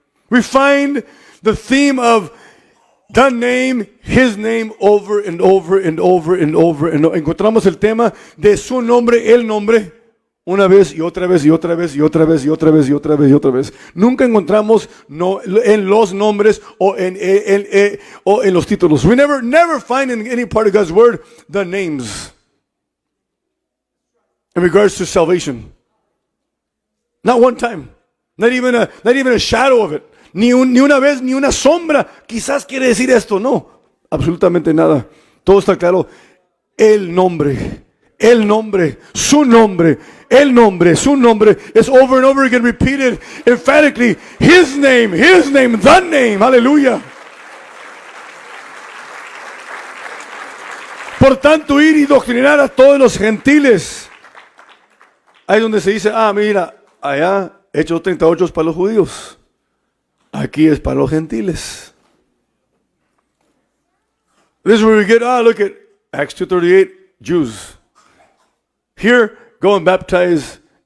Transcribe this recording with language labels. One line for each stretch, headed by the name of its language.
English: We find the theme of the name, His name, over and over and over and over and over.
Spanish: Encontramos el tema de su nombre, el nombre, una vez y otra vez y otra vez y otra vez y otra vez y otra vez y otra vez. Nunca encontramos en los nombres o en los títulos.
English: We never find in any part of God's word the names in regards to salvation. Not one time. Not even a shadow of it.
Spanish: Ni una vez, ni una sombra. Quizás quiere decir esto. No, absolutamente nada. Todo está claro. El nombre, su nombre, su nombre
English: is over and over again repeated emphatically. His name, the name. Aleluya.
Spanish: Por tanto, ir y doctrinar a todos los gentiles. Ahí es donde se dice, mira, allá Hechos 38 es para los judíos. Aquí es para los gentiles.
English: This is where we get, look at Acts 2:38, Jews. Here, go and baptize.